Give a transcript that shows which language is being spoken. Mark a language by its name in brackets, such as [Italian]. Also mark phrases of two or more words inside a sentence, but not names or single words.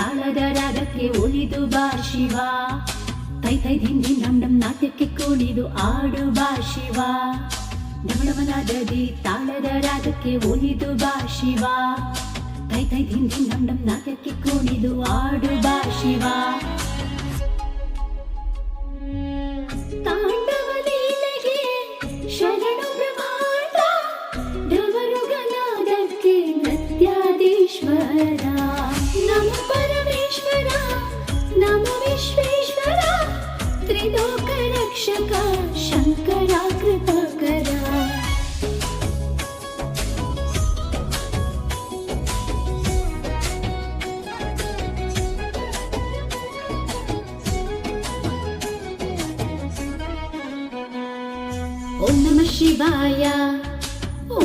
[Kannada] ತಾಳದ ರಾಗಕ್ಕೆ ಒಲಿದು ಬಾ ಶಿವ, ತೈ ತೈ ಧಿನ್ ಧಿನ್ ಡಂ ಡಂ ನಾಟ್ಯಕ್ಕೆ ಕುಣಿದು ಆಡು ಬಾ ಶಿವ, ಡಮಡಮನಾದದಿ ತಾಳದ ರಾಗಕ್ಕೆ ಒಲಿದು ಬಾ ಶಿವ, ತೈ ತೈ ಧಿನ್ ಧಿನ್ ಡಂ ಡಂ ನಾಟ್ಯಕ್ಕೆ ಕುಣಿದು ಆಡು ಬಾ ಶಿವ. ತಾಂಡವ ಲೀಲೆಗೆ ಶರಣು ಬ್ರಹ್ಮಾಂಡ, ಡಮರುಗನಾದಕ್ಕೆ ನೃತ್ಯಾಧೀಶ್ವರ, ನಮೋ ಪರಮೇಶ್ವರ ನಮೋ ವಿಶ್ವೇಶ್ವರ, ತ್ರಿಲೋಕ ರಕ್ಷಕ ಶಂಕರ ಕೃಪಾಕರ. [Sanskrit] ಓಂ ನಮಃ ಶಿವಾಯ ಓಂ